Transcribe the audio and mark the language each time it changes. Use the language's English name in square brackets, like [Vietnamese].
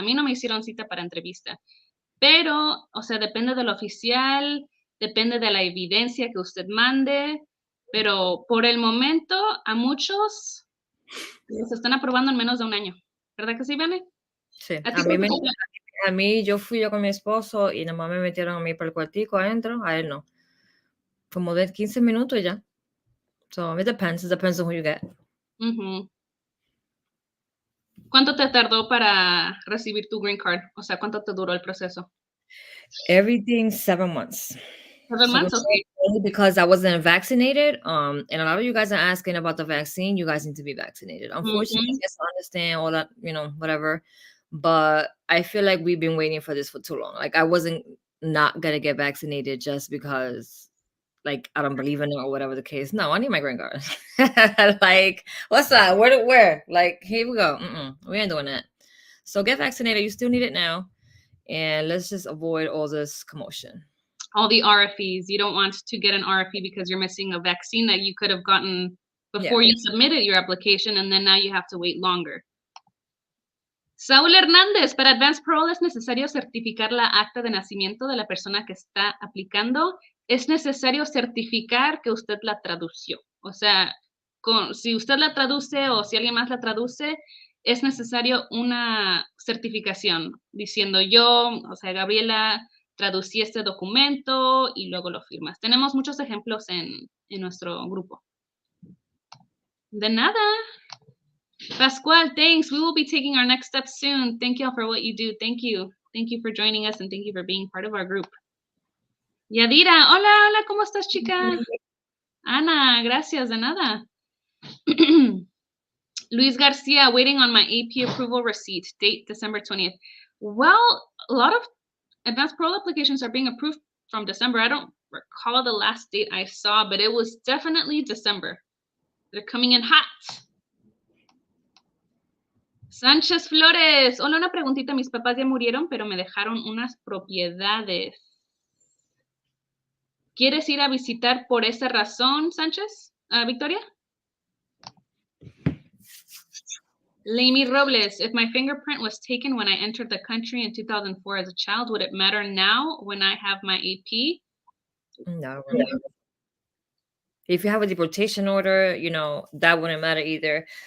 [Spanish] A mí no me hicieron cita para entrevista. Pero, o sea, depende del oficial, depende de la evidencia que usted mande. Pero por el momento, a muchos los están aprobando en menos de 1 año. ¿Verdad que sí, Bene? Sí, a mí yo fui con mi esposo y nomás me metieron a mí para el cuartico adentro, a él no. Como de 15 minutos ya. [English] So it depends on who you get. [Spanish] ¿Cuánto te tardó para recibir tu green card? O sea, ¿cuánto te duró el proceso? [English] Everything 7 months. 7 months, okay. Only because I wasn't vaccinated. And a lot of you guys are asking about the vaccine. You guys need to be vaccinated. Unfortunately, I guess I understand all that, whatever. But I feel like we've been waiting for this for too long. Like I wasn't not gonna get vaccinated just because, like, I don't believe in it or whatever the case. No, I need my green card. Like, what's that? Where? Like, here we go. We ain't doing that. So get vaccinated. You still need it now. And let's just avoid all this commotion. All the RFEs. You don't want to get an RFE because you're missing a vaccine that you could have gotten before you submitted your application, and then now you have to wait longer. [Spanish] Saúl Hernández, para Advanced Parole es necesario certificar la acta de nacimiento de la persona que está aplicando. Es necesario certificar que usted la tradució. O sea, si usted la traduce o si alguien más la traduce, es necesario una certificación diciendo yo, o sea, Gabriela, traducí este documento y luego lo firmas. Tenemos muchos ejemplos en nuestro grupo. De nada. [English] Pascual, thanks. We will be taking our next step soon. Thank you all for what you do. Thank you. Thank you for joining us and thank you for being part of our group. [Spanish] Yadira, hola, ¿cómo estás, chica? Ana, gracias, de nada. [English] Luis Garcia, waiting on my AP approval receipt, date December 20th. Well, a lot of advanced parole applications are being approved from December. I don't recall the last date I saw, but it was definitely December. They're coming in hot. [Spanish] Sánchez Flores, hola, una preguntita. Mis papás ya murieron, pero me dejaron unas propiedades. ¿Quieres ir a visitar por esa razón, Sánchez? Victoria? [English] Laimi Robles, if my fingerprint was taken when I entered the country in 2004 as a child, would it matter now when I have my AP? No. If you have a deportation order, you know, that wouldn't matter either.